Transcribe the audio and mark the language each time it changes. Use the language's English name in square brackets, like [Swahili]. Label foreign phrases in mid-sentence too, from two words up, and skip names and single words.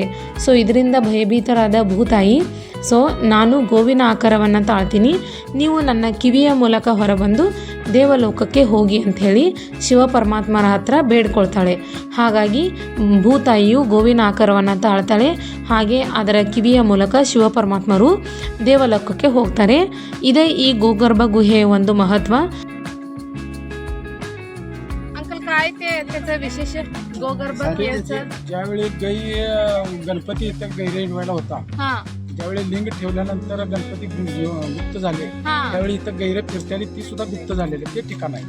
[Kannada] ಸೊ ಇದರಿಂದ ಭಯಭೀತರಾದ ಭೂತಾಯಿ, ಸೊ ನಾನು ಗೋವಿನ ಆಕಾರವನ್ನು ತಾಳ್ತೀನಿ, ನೀವು ನನ್ನ ಕಿವಿಯ ಮೂಲಕ ಹೊರಬಂದು ದೇವಲೋಕಕ್ಕೆ ಹೋಗಿ ಅಂಥೇಳಿ ಶಿವ ಪರಮಾತ್ಮರ ಹತ್ರ ಬೇಡ್ಕೊಳ್ತಾಳೆ. ಹಾಗಾಗಿ ಭೂತಾಯಿಯು ಗೋವಿನ ಆಕಾರವನ್ನು ತಾಳ್ತಾಳೆ. ಹಾಗೆ ಅದರ ಕಿವಿಯ ಮೂಲಕ ಶಿವ ಪರಮಾತ್ಮರು ದೇವಲೋಕಕ್ಕೆ ಹೋಗ್ತಾರೆ. ಇದೇ ಈ ಗೋಗರ್ಭ ಗುಹೆಯ ಒಂದು महत्व. [Marathi] अंकल काय ते त्याचं विशेष गोगर्भ गुहेचं? ज्यावेळी गाई गणपती इथं गैरेवायला होता, हा ज्यावेळी लिंग ठेवल्यानंतर गणपती गुप्त झाले, हा त्यावेळी इथं गैरे फिरत्याली ती सुद्धा गुप्त झालेली ते ठिकाण आहे.